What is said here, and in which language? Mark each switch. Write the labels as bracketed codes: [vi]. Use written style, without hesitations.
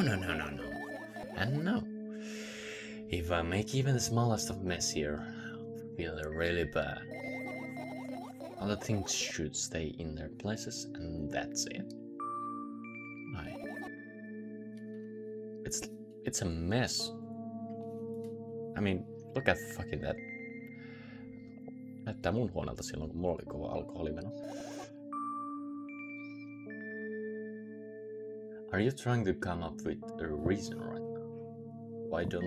[en] And no. If I make even the smallest of mess here, I'll feel really bad. Other things should stay in their places, and that's it. It's a mess. I mean, look at fucking that. [fi] Näyttää mun huoneelta silloin, kun mulla oli kova alkoholimeno. [en] Are you trying to come up with a reason right now? Why?